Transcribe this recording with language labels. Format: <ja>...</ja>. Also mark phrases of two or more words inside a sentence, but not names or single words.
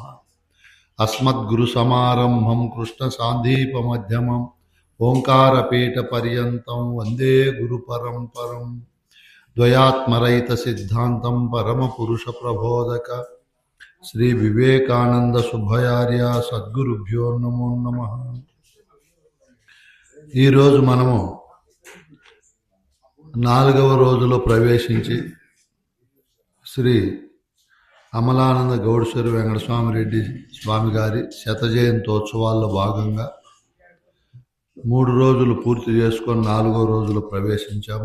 <sa>अस्मद्गुरु समारंभं कृष्ण सांदीप मध्यमं ओंकारपीठ पर्यन्तं वंदे गुरु परंपरम्। द्वयात्मरहित सिद्धांतं परम पुरुष प्रबोधक श्री विवेकानंद सुभयार्य सद्गुरुभ्यो नमो नमः।</sa> <te>ఈ రోజు మనము 4వ రోజులో ప్రవేశించి శ్రీ అమలానంద గౌడేశ్వరి వెంకటస్వామి రెడ్డి స్వామి గారి శత జయంతోత్సవాల్లో భాగంగా 3 రోజులు పూర్తి చేసుకొని 4వ రోజులో ప్రవేశించాము.</te>